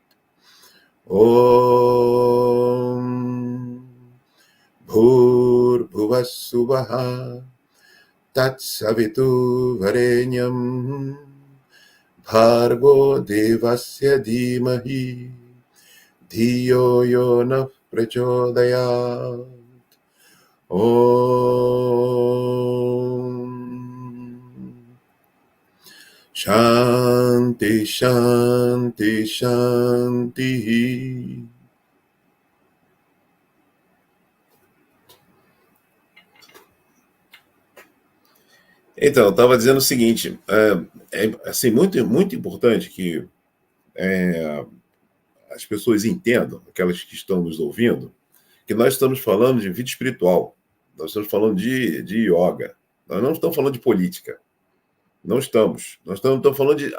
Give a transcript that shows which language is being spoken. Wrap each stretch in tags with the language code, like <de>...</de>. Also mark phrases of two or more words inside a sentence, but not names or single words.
<sa>ॐ भूर्भुवः स्वः तत्सवितुर्वरेण्यं भर्गो देवस्य धीमहि धियो यो नः प्रचोदयात् ॐ शान्तिः शान्तिः शान्तिः.</sa> <pt>Então, eu estava dizendo o seguinte, assim, muito, muito importante que as pessoas entendam, aquelas que estão nos ouvindo, que nós estamos falando de vida espiritual, nós estamos falando de yoga, nós não estamos falando de política, não estamos, nós estamos falando de...</pt>